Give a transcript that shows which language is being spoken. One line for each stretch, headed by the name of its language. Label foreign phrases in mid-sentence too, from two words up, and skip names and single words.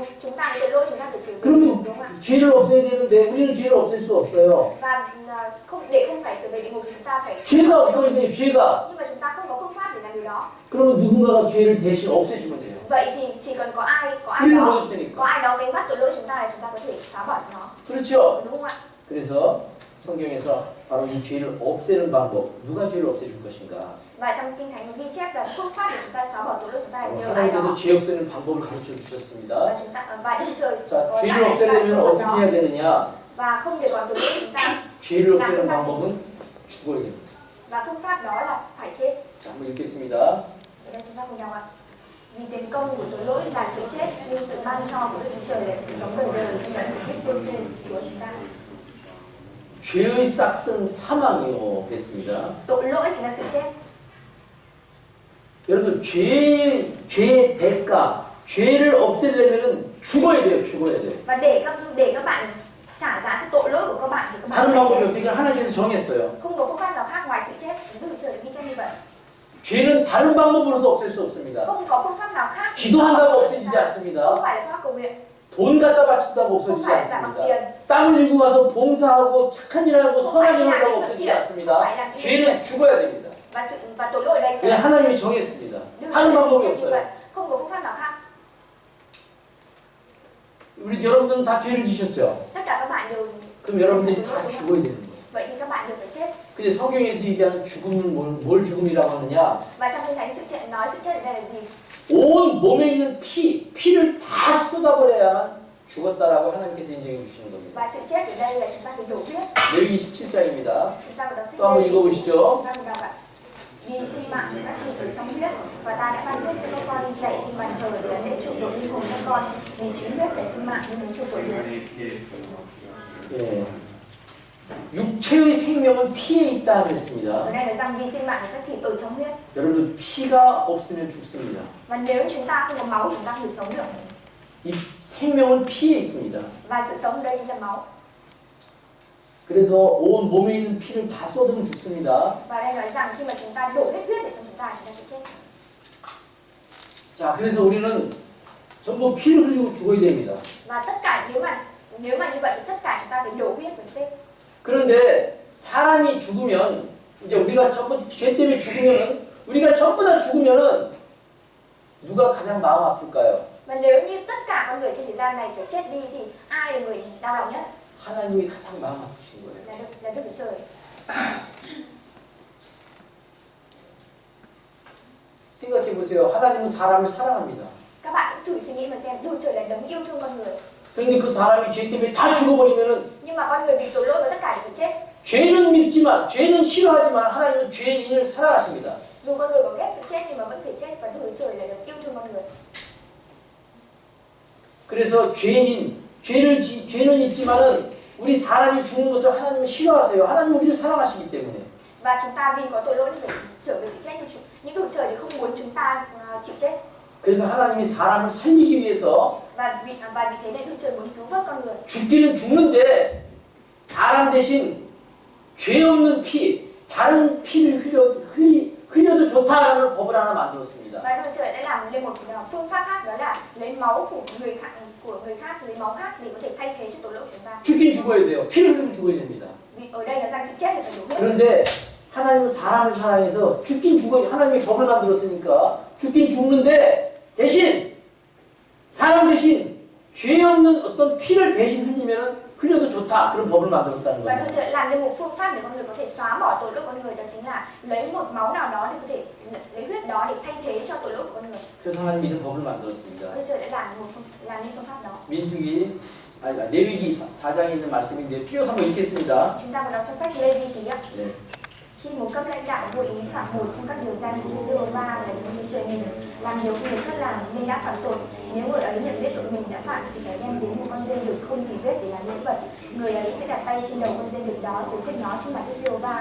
Vietnamese: Chúng ta có tội lỗi chúng ta phải chịu trách
Korean: 그러면
Vietnamese: nhiệm, đúng không ạ?
Korean: 죄를 없애야 되는데 우리는 죄를 없앨 수 없어요.
Vietnamese: Và để không phải trở về địa ngục thì chúng ta phải
Korean: 죄가 없어야 돼요. 죄가.
Vietnamese: nhưng mà chúng ta không có phương pháp để làm điều đó.
Korean: 그러면 누군가가 죄를 대신 없애주면 돼요.
Vietnamese: Vậy thì chỉ cần có ai
Korean: 우리는
Vietnamese: đó
Korean: 못 없으니까.
Vietnamese: có ai đó gánh vác tội lỗi chúng ta là chúng ta có thể xóa bỏ nó,
Korean: 그렇죠?
Vietnamese: đúng không ạ?
Korean: 그래서 성경에서 바로 이 죄를 없애는 방법, 누가 죄를 없애줄 것인가?
Vietnamese: Và trong Kinh Thánh có ghi chép là phương pháp để chúng ta xóa bỏ tội lỗi chúng ta là nhờ ai
Korean: 하나님께서
Vietnamese: đó.
Korean: 죄 없애는 방법을 가르쳐 주셨습니다.
Vietnamese: Và Đức Trời
Korean: 자,
Vietnamese: có
Korean: 죄를 없애려면 어떻게 해야 되느냐?
Vietnamese: và không để còn tội lỗi chúng ta.
Korean: 죄를 없애는 방법은 죽어야 됩니다.
Vietnamese: Và phương pháp đó là phải chết.
Korean: 자, 한번 읽겠습니다.
Vietnamese: Ở đây chúng ta cùng đọc ạ. Vì tiền công của tội lỗi là sự chết, nhưng sự ban cho của Đức Chúa Trời là sự sống đời đời trong đấng Christ giêsu Chúa chúng ta.
Korean: 죄의 싹은 사망이요 됐습니다.
Vietnamese: Tội lỗi chỉ là sự chết.
Korean: 여러분 죄의 대가, 죄를 없애려면은 죽어야 돼요. 죽어야 돼요.
Vietnamese: Và để các bạn trả giá cho tội lỗi của các bạn thì các bạn
Korean: 다른
Vietnamese: phải
Korean: 방법이
Vietnamese: chết.
Korean: 없어요. 이건 하나님께서 정했어요.
Vietnamese: Không có phương pháp nào khác ngoài sự chết. Đức Chúa Trời đã ghi chép như vậy.
Korean: 죄는 다른 방법으로서 없앨 수 없습니다.
Vietnamese: Không có phương pháp nào khác.
Korean: 기도한다고 없어지지 않습니다.
Vietnamese: Không phải là phương pháp cầu nguyện.
Korean: 돈 갖다 바친다고
Vietnamese: Không
Korean: 없어지지
Vietnamese: phải là trả bằng
Korean: 않습니다.
Vietnamese: tiền.
Korean: 땀 흘리고 가서 봉사하고 착한 일 하고
Vietnamese: Không
Korean: 선한
Vietnamese: phải
Korean: 일
Vietnamese: là
Korean: 한다고
Vietnamese: những
Korean: 없어지지
Vietnamese: việc
Korean: 않습니다.
Vietnamese: không phải là những
Korean: 죄는 죽어야 됩니다.
Vietnamese: và tội lỗi ở đây
Korean: 왜
Vietnamese: sẽ
Korean: 하나님이 정했습니다.
Vietnamese: Đức Chúa
Korean: 다른
Vietnamese: Trời đã
Korean: 방법이
Vietnamese: ghi chép như vậy.
Korean: 없어요.
Vietnamese: Không có phương pháp nào khác.
Korean: 우리 여러분들은 다 죄를 지셨죠?
Vietnamese: Tất cả các bạn đều
Korean: 그럼 여러분들이 다 죽어야 되는 거예요.
Vietnamese: vậy thì các bạn đều phải chết.
Korean: 근데 성경에서 얘기하는 죽음은 뭘 죽음이라고 하느냐?
Vietnamese: Và trong kinh thánh sự chết nói sự chết ở đây là gì?
Korean: 온 몸에 있는 피를 다 쏟아버려야만 죽었다라고 하나님께서 인정해 주시는 겁니다.
Vietnamese: Và sự chết ở đây là chúng ta phải đổ huyết.
Korean: 레위기 17장입니다.
Vietnamese: Chúng ta phải đọc sách
Korean: 또 한번
Vietnamese: Lê-vi.
Korean: 읽어보시죠.
Vietnamese: Chúng ta phải đọc ạ. Vì sinh mạng của các thịt ở trong huyết và ta đã ban phước cho các con dạy trên bàn thờ để lễ chuộc tội linh hồn các con vì chính huyết để sinh mạng nhưng muốn chuộc tội người.
Korean: 예. 육체의 생명은 피에 있다
Vietnamese: Ở
Korean: 그랬습니다.
Vietnamese: đây là rằng vì sinh mạng của các thịt ở trong huyết
Korean: 여러분들 피가 없으면 죽습니다.
Vietnamese: và nếu chúng ta không có máu chúng ta không thể sống được.
Korean: 이 생명은 피에 있습니다.
Vietnamese: Và sự sống ở đây chính là máu.
Korean: 그래서 온 몸에 있는 피를 다 쏟으면 죽습니다.
Vietnamese: Và đây nói rằng khi mà chúng ta đổ hết huyết để cho chúng ta sẽ chết.
Korean: 자, 그래서 우리는 전부 피를 흘리고 죽어야 됩니다.
Vietnamese: Và tất cả nếu mà như vậy thì tất cả chúng ta phải đổ huyết để chết.
Korean: 그런데 사람이 죽으면 이제 우리가 전부 죄 때문에 죽으면은 우리가 전부 다 죽으면은 누가 가장 마음 아플까요?
Vietnamese: Và nếu như tất cả con người trên thế gian này phải chết đi thì ai là người đau lòng nhất?
Korean: 하나님이 가장 마음 아프신 거예요.
Vietnamese: Là Đức Chúa Trời.
Korean: 생각해 보세요. 하나님은 사람을 사랑합니다.
Vietnamese: Các bạn cũng thử suy nghĩ mà xem, Đức Chúa Trời là đấng yêu thương con người.
Korean: 그런데 그 사람이 죄 때문에 다 죽어버리면은
Vietnamese: Nhưng mà con người bị tội lỗi và tất cả đều phải chết.
Korean: 죄는 믿지만 죄는 싫어하지만 하나님은 죄인을 사랑하십니다.
Vietnamese: Dù con người có ghét sự chết nhưng mà vẫn phải chết và Đức Chúa Trời là đấng yêu thương con người.
Korean: 그래서 죄는 있지만은 우리 사람이 죽는 것을 하나님은 싫어하세요. 하나님은 우리를 사랑하시기 때문에.
Vietnamese: Và chúng ta vì có tội lỗi nên phải trở về sự chết nhưng Đức Chúa Trời thì không muốn chúng ta chịu chết.
Korean: 그래서 하나님이 사람을 살리기 위해서
Vietnamese: Và vì thế nên Đức Chúa Trời muốn cứu vớt con người.
Korean: 죽기는 죽는데 사람 대신 죄 없는 피, 다른 피를 흘려도 좋다라는 법을 하나 만들었습니다.
Vietnamese: Và Đức Chúa Trời đã làm lên một phương pháp khác, đó là lấy máu của người khác, lấy máu khác để có thể thay thế cho tội lỗi của chúng ta.
Korean: 죽긴 죽어야 돼요. 피를 흘리고 죽어야 됩니다.
Vietnamese: Vì ở đây là rằng sự chết thì phải đổ huyết.
Korean: 그런데 하나님은 사람을 사랑해서 죽긴 죽어야 하나님이 법을 만들었으니까 죽긴 죽는데 대신 사람 대신 죄 없는 어떤 피를 대신 흘려도 좋다. 그런 법을 만들었다는
Vietnamese: Và Đức
Korean: 거예요.
Vietnamese: Chúa Trời làm nên một phương pháp để con người có thể xóa bỏ tội lỗi của con người, đó chính là lấy một máu nào đó để có thể lấy huyết đó để thay thế cho tội lỗi của con người.
Korean: 그래서 하나님이 이런 법을 만들었습니다.
Vietnamese: Đức Chúa Trời đã làm nên phương pháp đó.
Korean: 레위기 4장에 있는 말씀인데 쭉 한번 읽겠습니다.
Vietnamese: Chúng ta vào đọc trong sách Lê-vi ký ạ.
Korean: 네.
Vietnamese: Khi một cấp lãnh đạo vô ý phạm một trong các điều răn của Đức Giê-hô-va là Đức Chúa Trời mình làm điều người khác làm nên đã phạm tội, nếu người ấy nhận biết tội mình đã phạm thì phải đem đến một con dê đực không tì vết để làm lễ vật. Người ấy sẽ đặt tay trên đầu con dê đực đó rồi giết nó trước mặt Đức Giê-hô-va.